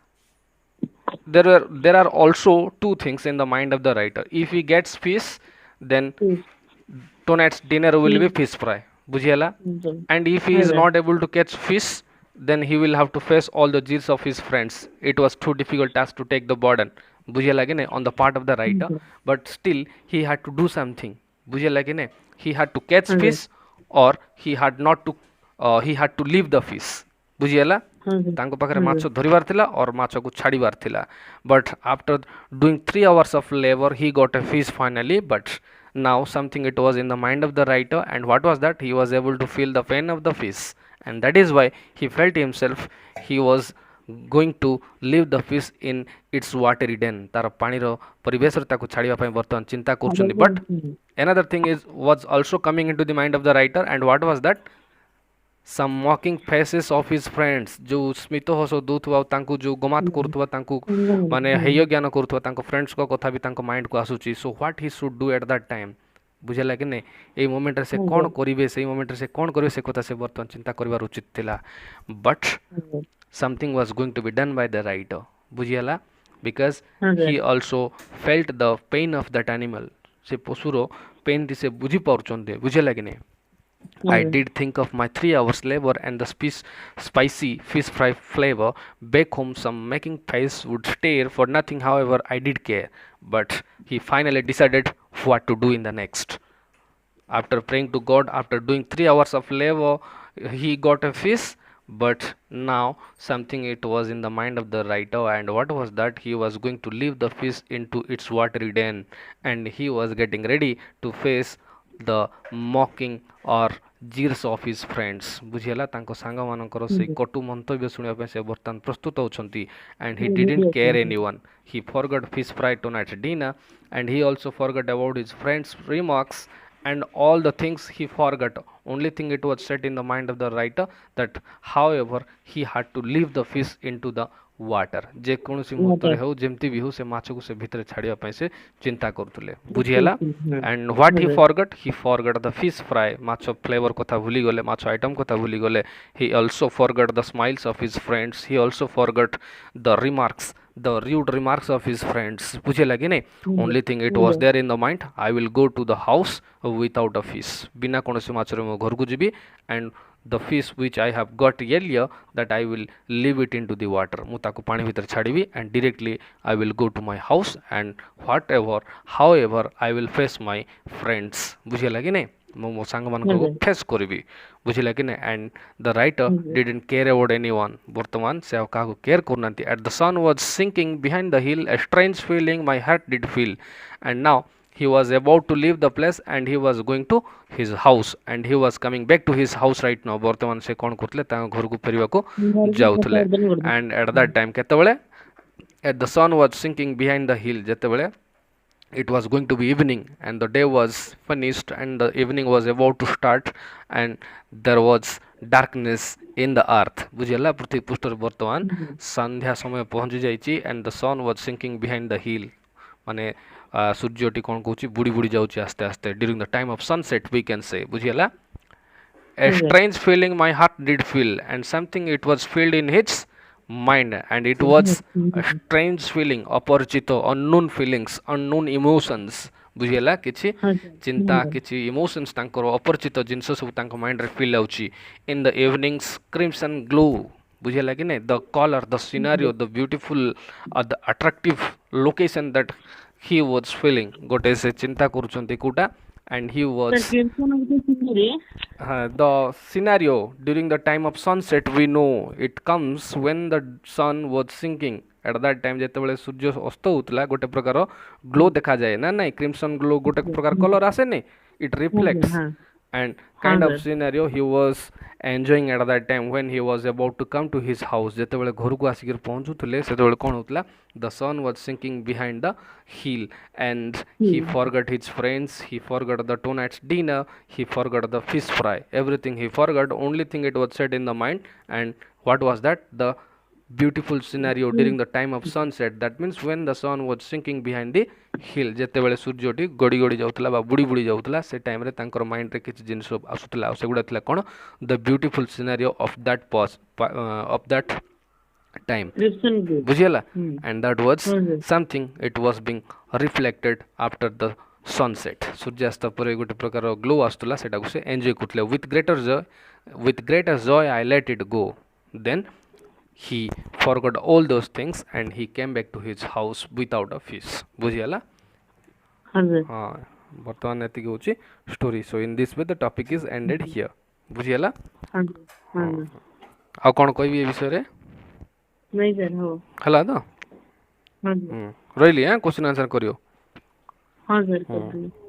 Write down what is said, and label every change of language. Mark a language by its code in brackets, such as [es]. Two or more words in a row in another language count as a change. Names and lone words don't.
[en] there are also two things in the mind of the writer, if he gets fish, then tonight's dinner will be fish fry, ବୁଝିଗଲା, and if he is not able to catch fish, then he will have to face all the jeers of his friends, it was too difficult task to take the burden, [or] ବୁଝିଗଲା କି ନାହିଁ, [en] on the part of the writer, but still he had to do something, [or] ବୁଝିଗଲା କି ନାହିଁ, [en] he had to catch fish, or he had to leave the fish, [or] ବୁଝିଗଲା, ତାଙ୍କ ପାଖରେ ମାଛ ଧରିବାର ଥିଲା or ମାଛକୁ ଛାଡ଼ିବାର ଥିଲା, [en] but after doing 3 hours of labor he got a fish finally, but now something it was in the mind of the writer, and what was that, he was able to feel the pain of the fish, and that is why he felt himself he was going to leave the fish in its watery den, [or] ତାର ପାଣିର ପରିବେଶରେ ତାକୁ ଛାଡ଼ିବା ପାଇଁ ବର୍ତ୍ତମାନ ଚିନ୍ତା କରୁଛନ୍ତି, [en] but another thing was also coming into the mind of the writer, and what was that, some mocking faces of his friends, [or] ଯେଉଁ ସ୍ମିତ ହସ ଦଉଥିବା ଆଉ ତାଙ୍କୁ ଯେଉଁ ଗମାତ କରୁଥିବା, ତାଙ୍କୁ ମାନେ ହେୟ ଜ୍ଞାନ କରୁଥିବା ତାଙ୍କ ଫ୍ରେଣ୍ଡସ୍ଙ୍କ କଥା ବି ତାଙ୍କ ମାଇଣ୍ଡକୁ ଆସୁଛି, [en] so what he should do at that time, [or] ବୁଝିଲା କି ନାହିଁ, ଏଇ ମୋମେଣ୍ଟରେ ସେ କ'ଣ କରିବେ, ସେଇ ମୋମେଣ୍ଟରେ ସେ କ'ଣ କରିବେ, ସେ କଥା ସେ ବର୍ତ୍ତମାନ ଚିନ୍ତା କରିବାର ଉଚିତ ଥିଲା, [en] but something was going to be done by the writer, ବୁଝିଗଲା, because he also felt the pain of that animal, [or] ସେ ପଶୁର ପେନ୍ଟି ସେ ବୁଝିପାରୁଛନ୍ତି, ବୁଝିଲା କି ନାହିଁ, [en] I did think of my 3 hours labor and the spicy fish fry flavor, back home some making face would stare, for nothing however I did care, but he finally decided what to do in the next, after praying to God, after doing 3 hours of labor, he got a fish, but now something it was in the mind of the writer, and what was that, he was going to leave the fish into its watery den, and he was getting ready to face the mocking or jeers of his friends, [or] ବୁଝିଗଲା, ତାଙ୍କ ସାଙ୍ଗମାନଙ୍କର ସେଇ କଟୁ ମନ୍ତବ୍ୟ ଶୁଣିବା ପାଇଁ ସେ ବର୍ତ୍ତମାନ ପ୍ରସ୍ତୁତ ଅଛନ୍ତି, [en] and he didn't care anyone, he forgot fish fry tonight's dinner, and he also forgot about his friends' remarks, and all the things he forgot, only thing it was set in the mind of the writer, that however he had to leave the fish into the water, [or] ଯେକୌଣସି ମୁହୂର୍ତ୍ତରେ ହେଉ ଯେମିତି ବି ହେଉ ସେ ମାଛକୁ ସେ ଭିତରେ ଛାଡ଼ିବା ପାଇଁ ସେ ଚିନ୍ତା କରୁଥିଲେ, ବୁଝିହେଲା, [en] and what he forgot the fish fry, [or] ମାଛ ଫ୍ଲେଭର କଥା ଭୁଲିଗଲେ, ମାଛ ଆଇଟମ୍ କଥା ଭୁଲିଗଲେ, [en] he also forgot the smiles of his friends, he also forgot the rude remarks of his friends, [or] ବୁଝିହେଲା କି ନାହିଁ, [en] only thing it was there in the mind, I will go to the house without a fish, [or] ବିନା କୌଣସି ମାଛରେ ମୁଁ ଘରକୁ ଯିବି, [en] and the fish which I have got earlier, that I will leave it into the water. [or] ମୁଁ ତାକୁ ପାଣି ଭିତରେ ଛାଡ଼ିବି [en] and directly I will go to my house and whatever, however I will face my friends. [or] ବୁଝିଲା କି ନାଇଁ? ମୁଁ ମୋ ସାଙ୍ଗମାନଙ୍କୁ ଫେସ୍ କରିବି, ବୁଝିଲା କି ନାଇଁ? [en] and the writer didn't care about anyone. [or] ବର୍ତ୍ତମାନ ସେ ଆଉ କାହାକୁ କେୟାର କରୁନାହାନ୍ତି. [en] At the sun was sinking behind the hill, a strange feeling my heart did feel, and now he was about to leave the place and he was going to his house and he was coming back to his house right now. [or] ବର୍ତ୍ତମାନ ସେ କ'ଣ କରୁଥିଲେ? ତାଙ୍କ ଘରକୁ ଫେରିବାକୁ ଯାଉଥିଲେ. [en] and at that time କେତେବେଳେ? at the sun was sinking behind the hill, ଯେତେବେଳେ it was going to be evening and the day was finished and the evening was about to start and there was darkness in the earth. [or] ବୁଝିଲା? ପୃଥିବୀ ପୃଷ୍ଠରେ ବର୍ତ୍ତମାନ ସନ୍ଧ୍ୟା ସମୟ ପହଞ୍ଚି ଯାଇଛି [en] and the sun was sinking behind the hill. [or] ମାନେ ସୂର୍ଯ୍ୟଟି କ'ଣ କହୁଛି? ବୁଡ଼ି ବୁଡ଼ି ଯାଉଛି ଆସ୍ତେ ଆସ୍ତେ. [en] during the time of sunset we can say. [or] ବୁଝିଲା? [en] a strange feeling my heart did feel and something it was filled in his mind and it was a strange feeling, ଅପରିଚିତ, unknown feelings, unknown emotions. [or] ବୁଝିଲା? କିଛି ଚିନ୍ତା, କିଛି ଇମୋସନ୍ସ, ତାଙ୍କର ଅପରିଚିତ ଜିନିଷ ସବୁ ତାଙ୍କ ମାଇଣ୍ଡରେ ଫିଲ୍ ହେଉଛି. [en] in the evening's crimson glow. [or] ବୁଝିଲା କି ନାଇଁ? [en] the color, the scenario, the beautiful, the attractive location that he was feeling. [or] ଗୋଟେ ସେ ଚିନ୍ତା କରୁଛନ୍ତି କୋଉଟା? [en] and he was the scenario during the time of sunset. we know it comes when the sun was sinking. at that time [or] ଯେତେବେଳେ ସୂର୍ଯ୍ୟ ଅସ୍ତ ହେଉଥିଲା ଗୋଟେ ପ୍ରକାର ଗ୍ଲୋ ଦେଖାଯାଏ ନା ନାଇଁ? [en] crimson glow [or] ଗୋଟେ ପ୍ରକାର କଲର ଆସେନି? [en] it reflects and kind of scenario he was enjoying at that time when he was about to come to his house. [or] ଯେତେବେଳେ ଘରକୁ ଆସିକି ପହଞ୍ଚୁଥିଲେ ସେତେବେଳେ କ'ଣ ହେଉଥିଲା? [en] the sun was sinking behind the hill and he forgot his friends, he forgot the tonight's dinner, he forgot the fish fry, everything he forgot. only thing it was set in the mind and what was that? the beautiful scenario during the time of sunset. that means when the sun was sinking behind the hill. [or] ଯେତେବେଳେ ସୂର୍ଯ୍ୟଟି ଗଡ଼ି ଗଡ଼ି ଯାଉଥିଲା ବା ବୁଡ଼ି ବୁଡ଼ି ଯାଉଥିଲା ସେ ଟାଇମ୍ରେ ତାଙ୍କର ମାଇଣ୍ଡରେ କିଛି ଜିନିଷ ଆସୁଥିଲା ଆଉ ସେଗୁଡ଼ା ଥିଲା କ'ଣ? [en] the beautiful scenario of that time. [or] ବୁଝିଗଲା? [en] and that was something it was being reflected after the sunset. [or] ସୂର୍ଯ୍ୟାସ୍ତ ପରେ ଗୋଟେ ପ୍ରକାର ଗ୍ଲୋ ଆସୁଥିଲା, ସେଟାକୁ ସେ ଏନ୍ଜୟ କରୁଥିଲେ. [en] with greater joy I let it go. then he forgot all those things and he came back to his house without a fish. [or] ବୁଝିଗଲା? ହଁ, ବର୍ତ୍ତମାନ ଏତିକି ହେଉଛି ଷ୍ଟୋରି. [en] so in this way the topic is ended here. [or] ବୁଝିଗଲା? ଆଉ କ'ଣ କହିବି ଏ ବିଷୟରେ? ହେଲା ତ? ରହିଲି। [en] question answer [or] କରିବ। ହଁ ସାର୍।